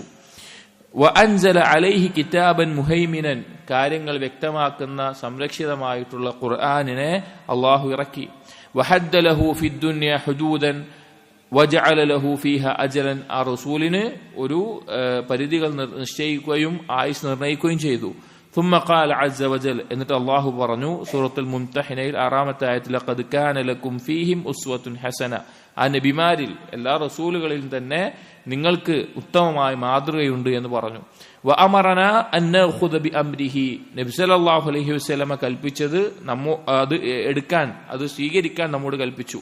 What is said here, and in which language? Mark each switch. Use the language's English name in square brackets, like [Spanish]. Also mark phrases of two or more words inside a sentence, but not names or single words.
[Arabic] وأنزل عليه كتابا مهيمنا, [Malayalam] കാര്യങ്ങൾ വ്യക്തമാക്കുന്ന സംരക്ഷിതമായിട്ടുള്ള ഖുർആനിനെ അല്ലാഹു ഇറക്കി. [Arabic] وحد له في الدنيا حدودا وجعل له فيها أجلا, [Malayalam] ആ റസൂലിന് ഒരു പരിധികൾ നിശ്ചയിക്കുകയും ആയുസ് നിർണയിക്കുകയും ചെയ്തു. [Arabic] ثم قال عز وجل, [Malayalam] എന്നിട്ട് അല്ലാഹു പറഞ്ഞു സൂറത്തുൽ മുംതഹിനയിൽ 6-ാമത്തെ ആയത്തിൽ, [Arabic] لقد كان لكم فيهم أسوة حسنة, [Malayalam] ആ നബിമാരിൽ എല്ലാ റസൂലുകളിലും തന്നെ നിങ്ങൾക്ക് ഉത്തമമായ മാതൃകയുണ്ട് എന്ന് പറഞ്ഞു. [Arabic] وأمرنا أن نأخذ بأمره, [Malayalam] നബി [Arabic] صلى الله عليه وسلم [Malayalam] കൽപ്പിച്ചത് അത് എടുക്കാൻ, അത് സ്വീകരിക്കാൻ നമ്മോട് കൽപ്പിച്ചു.